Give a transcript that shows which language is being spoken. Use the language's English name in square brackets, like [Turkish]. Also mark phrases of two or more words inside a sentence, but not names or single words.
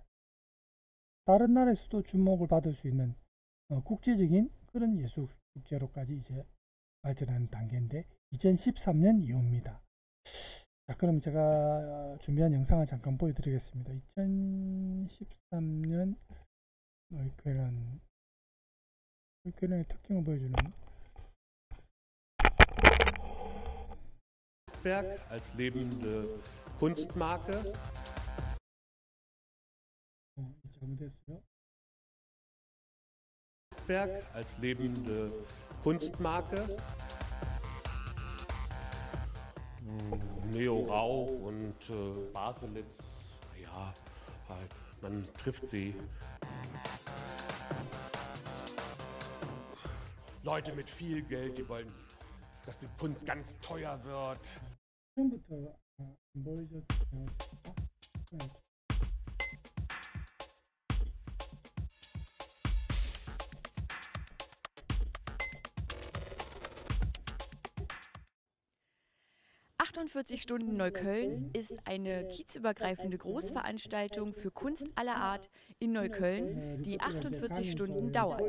[Korean] 다른 나라에서도 주목을 받을 수 있는 국제적인 그런 예술 축제로까지 이제 발전하는 단계인데 2013년 이후입니다. 자, 그럼 제가 준비한 영상을 잠깐 보여드리겠습니다. 2013년 노이켈런의 특징을 보여주는 [German] Werk als lebende Kunstmarke. [Korean] 잘못했어요. [German] Werk als lebende Kunstmarke. Neo Rauch und Baselitz, ja, halt, man trifft sie. Leute mit viel Geld, die wollen, dass die Kunst ganz teuer wird. [Korean] 처음부터 안 보여줬죠. [German] 48 Stunden Neukölln ist eine kiezübergreifende Großveranstaltung für Kunst aller Art in Neukölln, die 48 Stunden dauert.